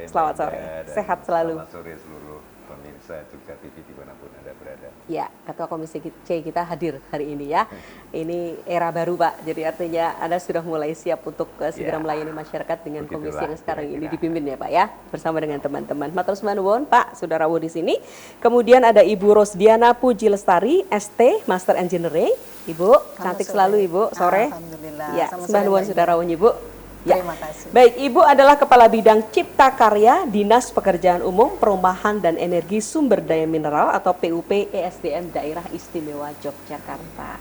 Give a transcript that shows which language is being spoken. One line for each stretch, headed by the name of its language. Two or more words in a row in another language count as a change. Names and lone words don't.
Indonesian: Selamat sore, sehat selalu. Selamat sore seluruh pemirsa Jogja TV dimanapun Anda berada. Ya, Ketua Komisi C kita hadir hari ini ya. Ini era baru Pak, jadi artinya Anda sudah mulai siap untuk segera melayani masyarakat dengan komisi yang sekarang ini dipimpin ya Pak ya, bersama dengan teman-teman.
Javanese: Matur nuwun Pak,
Indonesian: sudah rawuh di sini. Kemudian ada Ibu Rosdiana Puji Lestari, ST, Master Engineering. Ibu, cantik selalu Ibu, sore. Alhamdulillah. Ya,
Javanese: sembah nuwun
Indonesian: sudah rawuh Ibu. Ya. Terima kasih. Baik, Ibu adalah Kepala Bidang Cipta Karya Dinas Pekerjaan Umum, Perumahan dan Energi Sumber Daya Mineral atau PUP ESDM Daerah Istimewa Yogyakarta.